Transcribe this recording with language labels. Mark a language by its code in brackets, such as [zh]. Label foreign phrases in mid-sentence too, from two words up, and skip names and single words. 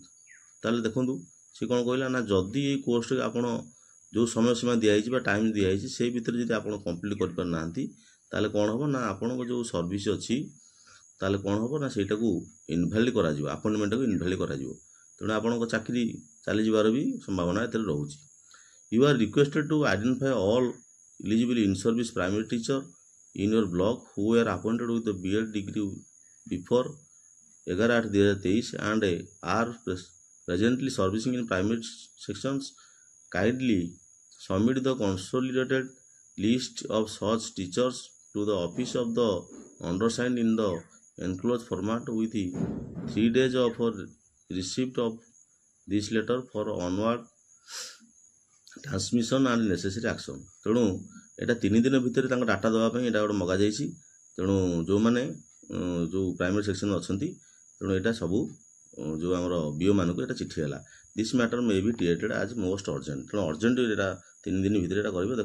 [or] ତାହେଲେ ଦେଖନ୍ତୁ ସେ କ'ଣ କହିଲା ନା ଯଦି ଏଇ କୋର୍ସଟି ଆପଣ ଯେଉଁ ସମୟ ସୀମା ଦିଆହେଇଛି ବା ଟାଇମ୍ ଦିଆହେଇଛି ସେଇ ଭିତରେ ଯଦି ଆପଣ କମ୍ପ୍ଲିଟ୍ କରିପାରିନାହାନ୍ତି ତାହେଲେ କ'ଣ ହେବ ନା ଆପଣଙ୍କ ଯେଉଁ ସର୍ଭିସ୍ ଅଛି ତାହେଲେ କ'ଣ ହେବ ନା ସେଇଟାକୁ ଇନଭ୍ୟାଲିଡ୍ କରାଯିବ, ଆପଏଣ୍ଟମେଣ୍ଟକୁ ଇନଭ୍ୟାଲିଡ୍ କରାଯିବ। ତେଣୁ ଆପଣଙ୍କ ଚାକିରି ଚାଲିଯିବାର ବି ସମ୍ଭାବନା ଏଥିରେ ରହୁଛି। [en] you are requested to identify all eligible in service primary teacher in your block who are appointed with B.Ed degree before 11/8/2023 and are presently servicing in primary sections। Kindly submit the consolidated list of such teachers to the office of the undersigned in the enclosed format with 3 days of receipt of this letter for onward transmission and necessary action। [or] ତେଣୁ ଏଇଟା 3 ଦିନ ଭିତରେ ତାଙ୍କ ଡାଟା ଦେବା ପାଇଁ ଏଇଟା ଗୋଟେ ମଗାଯାଇଛି। ତେଣୁ ଯେଉଁମାନେ ଯେଉଁ ପ୍ରାଇମେରୀ ସେକ୍ସନରେ ଅଛନ୍ତି ତେଣୁ ଏଇଟା ସବୁ ଯେଉଁ ଆମର ବିଓ ମାନଙ୍କୁ ଏଇଟା ଚିଠି ହେଲା। [en] this matter may be treated as most urgent. [or] ତେଣୁ ଅର୍ଜେଣ୍ଟ ଏଇଟା 3 ଦିନ ଭିତରେ ଏଇଟା କରିବେ।